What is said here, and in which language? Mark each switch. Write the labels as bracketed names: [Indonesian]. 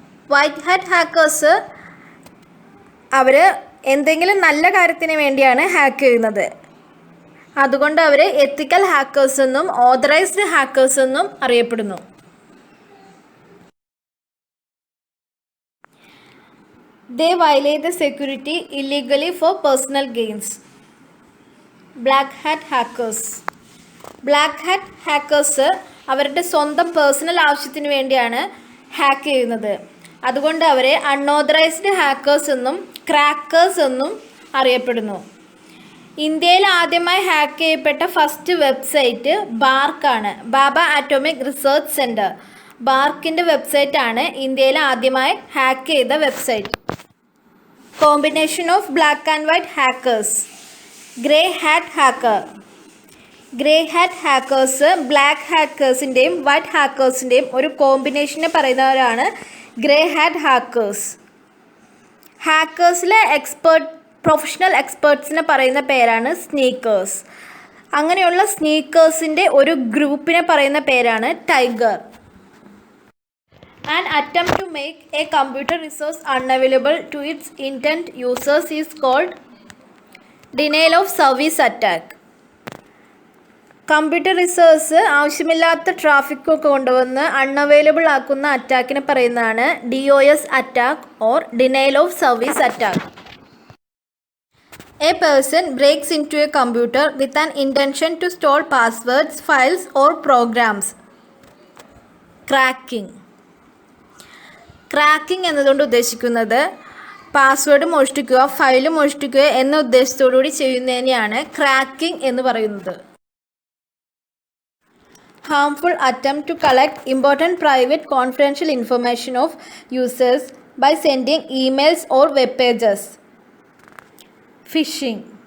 [Malayalam] White hat hackers അവർ എന്തെങ്കിലും നല്ല കാര്യത്തിന് വേണ്ടിയാണ് ഹാക്ക് ചെയ്യുന്നത്. അതുകൊണ്ട് അവർ എത്തിക്കൽ ഹാക്കേഴ്സ് എന്നും ഓതറൈസ്ഡ് ഹാക്കേഴ്സ് എന്നും അറിയപ്പെടുന്നു. [English] They violate the security illegally for personal gains. Black hat hackers. [Malayalam] Black hat hackers അവരുടെ സ്വന്തം പേഴ്സണൽ ആവശ്യത്തിന് വേണ്ടിയാണ് ഹാക്ക് ചെയ്യുന്നത്. അതുകൊണ്ട് അവരെ അൺഓതറൈസ്ഡ് ഹാക്കേഴ്സ് എന്നും ക്രാക്കേഴ്സ് എന്നും അറിയപ്പെടുന്നു. ഇന്ത്യയിൽ ആദ്യമായി ഹാക്ക് ചെയ്യപ്പെട്ട ഫസ്റ്റ് വെബ്സൈറ്റ് ബാർക്കാണ്. ബാബ ആറ്റോമിക് റിസർച്ച് സെൻറ്റർ. ബാർക്കിൻ്റെ വെബ്സൈറ്റാണ് ഇന്ത്യയിൽ ആദ്യമായി ഹാക്ക് ചെയ്ത website. [English] Combination of black and white hackers. Grey hat hacker. [Malayalam] Grey hat hackers black ഹാക്കേഴ്സിൻ്റെയും white ഹാക്കേഴ്സിൻ്റെയും ഒരു കോമ്പിനേഷനെ പറയുന്നവരാണ് ഗ്രേ ഹാറ്റ് ഹാക്കേഴ്സ്. ഹാക്കേഴ്സിലെ പ്രൊഫഷണൽ എക്സ്പേർട്സിനെ പറയുന്ന പേരാണ് സ്നീക്കേഴ്സ്. അങ്ങനെയുള്ള സ്നീക്കേഴ്സിൻ്റെ ഒരു ഗ്രൂപ്പിനെ പറയുന്ന പേരാണ് tiger. [English] An attempt to make a computer resource unavailable to its intent users is called denial of service attack. [Malayalam] Computer resource ആവശ്യമില്ലാത്ത ട്രാഫിക്കൊക്കെ കൊണ്ടുവന്ന് അൺഅവൈലബിൾ ആക്കുന്ന അറ്റാക്കിനെ പറയുന്നതാണ് [English] DOS attack or denial of service attack. A person breaks into a computer with an intention to store passwords, files or programs. Cracking. [Malayalam] Cracking എന്നതുകൊണ്ട് ഉദ്ദേശിക്കുന്നത് password മോഷ്ടിക്കുക, file മോഷ്ടിക്കുക എന്ന ഉദ്ദേശത്തോടുകൂടി ചെയ്യുന്നതിനെയാണ് cracking എന്ന് പറയുന്നത്. [English] Harmful attempt to collect important private confidential information of users by sending emails or web pages. Phishing.